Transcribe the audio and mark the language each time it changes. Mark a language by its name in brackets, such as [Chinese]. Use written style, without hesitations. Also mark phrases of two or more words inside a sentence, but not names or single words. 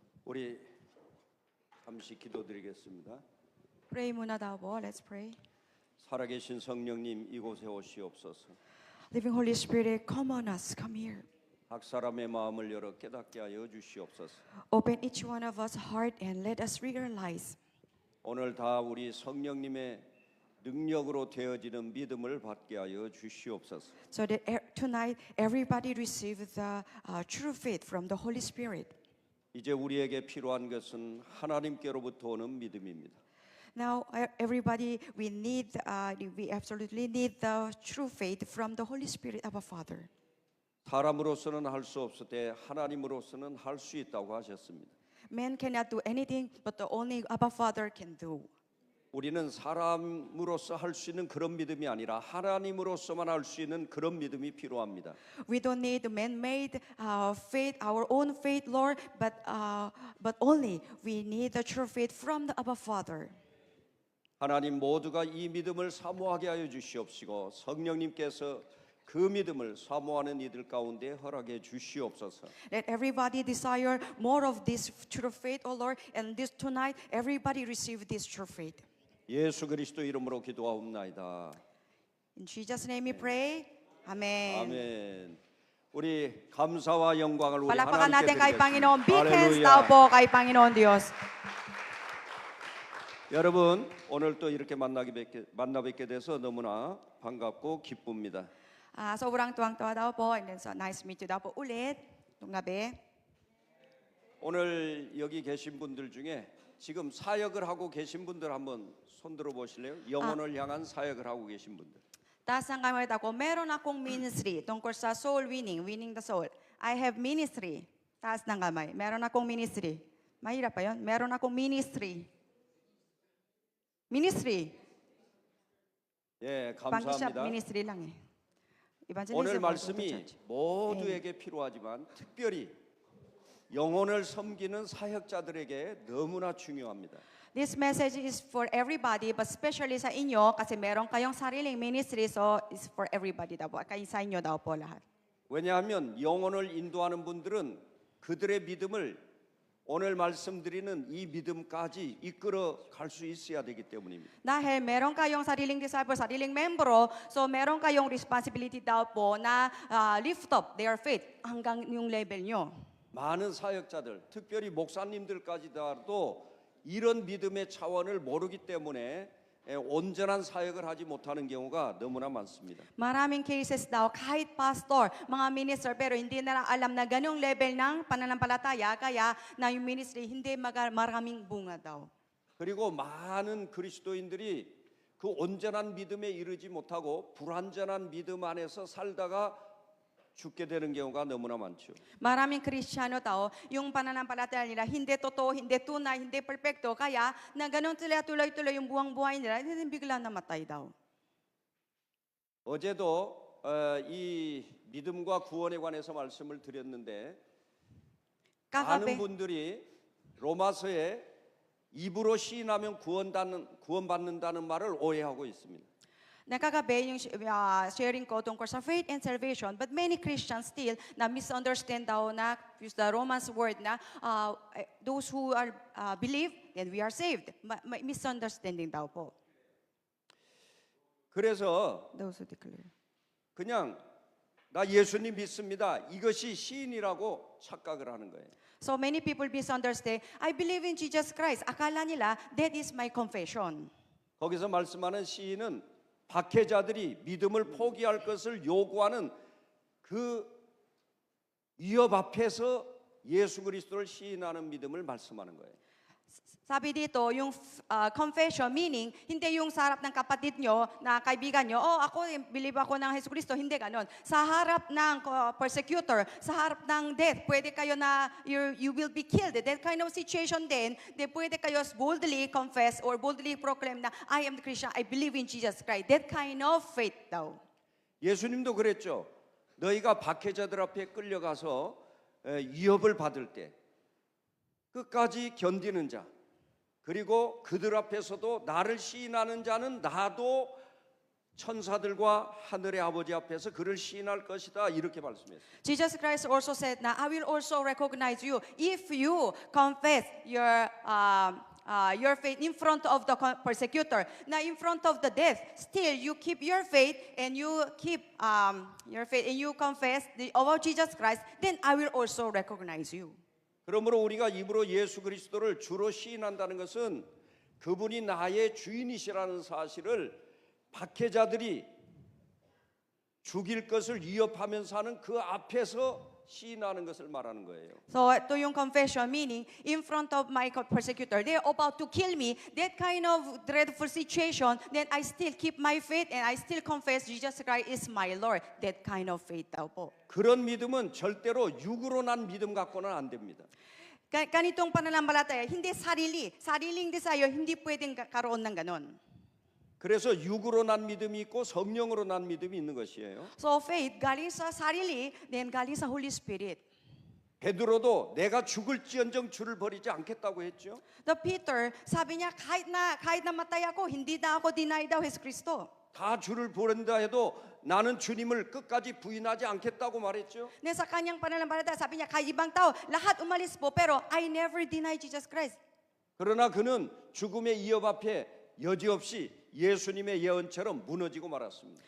[Korean] 우리 잠시 기도드리겠습니다. [Filipino] Pray muna daw po. [English] Let's pray. [Korean] 살아계신 성령님 이곳에 오시옵소서. [English] Living Holy Spirit, come on us. Come here. [Korean] 각 사람의 마음을 열어 깨닫게 하여 주시옵소서. [English] Open each one of us heart and let us realize [Korean] 오늘 다 우리 성령님의 능력으로 되어지는 믿음을 받게 하여 주시옵소서. [English] so that tonight everybody receive the true faith from the Holy Spirit. [Korean] 이제 우리에게 필요한 것은 하나님께로부터 오는 믿음입니다. [English] Now everybody we absolutely need the true faith from the Holy Spirit of our Father. [Korean] 사람으로서는 할 수 없을 때 하나님으로서는 할 수 있다고 하셨습니다. [English] Man cannot do anything but the only Abba Father can do. [Korean] 우리는 사람으로서 할 수 있는 그런 믿음이 아니라 하나님으로서만 할 수 있는 그런 믿음이 필요합니다. [English] We don't need man-made faith, our own faith, Lord, but only we need the true faith from the Abba Father. [Korean] 하나님 모두가 이 믿음을 사모하게 하여 주시옵시고 성령님께서 그 믿음을 사모하는 이들 가운데 허락해 주시옵소서. [English] Let everybody desire more of this true faith, O Lord, and this tonight everybody receive this true faith. [Korean] 예수 그리스도 이름으로 기도하옵나이다. [English] In Jesus' name we pray. Amen. [Korean] 아멘. 우리 감사와 영광을 우리 [Filipino] Palakpakan natin [Korean] 하나님께 [Filipino] kay Panginoon. [English] Big hands [Korean] 드리겠습니다. [Filipino] daw po kay Panginoon Diyos. [Korean] 여러분 오늘 또 이렇게 만나 뵙게 돼서 너무나 반갑고 기쁩니다. [Filipino] Sobrang tuwang-tuwa daw po, [English] and then so nice to meet you [Filipino] daw po ulit nung gabi. [Korean] 오늘 여기 계신 분들 중에 지금 사역을 하고 계신 분들 한번 손 들어 보실래요? 영혼을 향한 사역을 하고 계신 분들. [Filipino] Taas ang kamay ko, meron akong ministry tungkol sa [English] soul winning, winning the soul. I have ministry. [Filipino] Taas ng kamay. Meron akong ministry. Mahirap pa yun? Meron akong ministry. Ministry. [Korean] 예, [Filipino] Pang-shop [Korean] 감사합니다. [Filipino] ministry lang eh. [Korean] 오늘 [English] Evangelism. [Korean] 말씀이 모두에게 필요하지만 특별히 영혼을 섬기는 사역자들에게 너무나 중요합니다. [English] This message is for everybody, but especially [Filipino] sa inyo kasi meron kayong sariling ministry, [English] so it's for everybody [Filipino] daw po. Kaya sa inyo daw po lahat. [Korean] 왜냐하면 영혼을 인도하는 분들은 그들의 믿음을 오늘 말씀드리는 이 믿음까지 이끌어 갈 수 있어야 되기 때문입니다. [Filipino] Dahil meron kayong sariling disciple, sariling membro, so meron kayong responsibility daw po na [English] lift up their faith [Filipino] hanggang yung level nyo. [Korean] 많은 사역자들, 특별히 목사님들까지도 이런 믿음의 차원을 모르기 때문에 온전한 사역을 하지 못하는 경우가 너무나 많습니다. [Filipino] Maraming cases daw, kahit pastor, mga minister, pero hindi na alam na ganyung level ng pananampalataya, kaya na yung ministry hindi maraming bunga daw. [Korean] 그리고 많은 그리스도인들이 그 온전한 믿음에 이르지 못하고 불완전한 믿음 안에서 살다가 죽게 되는 경우가 너무나 많죠. [Filipino] Maraming Kristiyano daw, yung pananampalataya nila hindi totoo, hindi tunay, hindi perfecto, kaya na ganun sila tuloy-tuloy yung buhay nila, hindi bigla namatay daw. [Korean] 어제도 이 믿음과 구원에 관해서 말씀을 드렸는데 많은 [Filipino] Kagabi, [Korean] 분들이 로마서에 입으로 시인하면 구원받는다는 말을 오해하고 있습니다. [Filipino] nakagabi yung sharing ko tungkol sa [English] faith and salvation, but many Christians still [Filipino] na misunderstand daw na [English] use the Romans word na those who are believe, then we are saved. [Filipino] Misunderstanding daw po. [Korean] 그래서 [English] Those who declare. [Korean] 그냥 나 예수님 믿습니다. 이것이 시인이라고 착각을 하는 거예요. [English] So many people misunderstand, I believe in Jesus Christ. [Filipino] Akala nila, [English] that is my confession. [Korean] 거기서 말씀하는 시인은 박해자들이 믿음을 포기할 것을 요구하는 그 위협 앞에서 예수 그리스도를 시인하는 믿음을 말씀하는 거예요. [Filipino] Sabi dito, yung confession, meaning, hindi yung sa harap ng kapatid nyo, na kaibigan nyo, ako, believe ako ng Hesus Kristo, hindi ganon. Sa harap ng persecutor, sa harap ng death, pwede kayo na, [English] you will be killed. That kind of situation [Filipino] then pwede kayo [English] boldly confess or boldly proclaim na, I am the Christian, I believe in Jesus Christ. That kind of faith daw. [Korean] 예수님도 그랬죠. 너희가 박해자들 앞에 끌려가서 위협을 받을 때 끝까지 견디는 자, 그리고 그들 앞에서도 나를 시인하는 자는 나도 천사들과 하늘의 아버지 앞에서 그를 시인할 것이다 이렇게 말씀했어요. [English] Jesus Christ also said, "Now I will also recognize you if you confess your faith in front of the persecutor. Now in front of the death, still you keep your faith and you keep your faith and you confess about Jesus Christ. Then I will also recognize you." [Korean] 그러므로 우리가 입으로 예수 그리스도를 주로 시인한다는 것은 그분이 나의 주인이시라는 사실을 박해자들이 죽일 것을 위협하면서 하는 그 앞에서 시인하는 것을 말하는 거예요. [English] So [Filipino] ito yung [English] confession, meaning in front of my persecutor, they're about to kill me. That kind of dreadful situation, then I still keep my faith and I still confess Jesus Christ is my Lord. That kind of faith [Filipino] daw po. [Korean] 그런 믿음은 절대로 육으로 난 믿음 갖고는 안 됩니다. [Filipino] Ganitong pananampalataya, hindi sariling desire, hindi pwedeng karoon ng ganon. [Korean] 그래서 육으로 난 믿음이 있고 성령으로 난 믿음이 있는 것이에요. [Filipino] So faith, galing sa sarili, then galing sa Holy Spirit. [Korean] 베드로도 내가 죽을지언정 주를 버리지 않겠다고 했죠. [Filipino] The Peter, sabi niya, kahit na matay ako, hindi na ako deny daw Jesus Kristo. [Korean] 다 주를 버린다 해도 나는 주님을 끝까지 부인하지 않겠다고 말했죠. [Filipino] Then sa kanyang pananampalataya, sabi niya, kahit ibang tao, lahat umalis po, pero [English] I never deny Jesus Christ. [Korean] 그러나 그는 죽음의 위협 앞에 여지없이 예수님의 예언처럼 무너지고 말았습니다.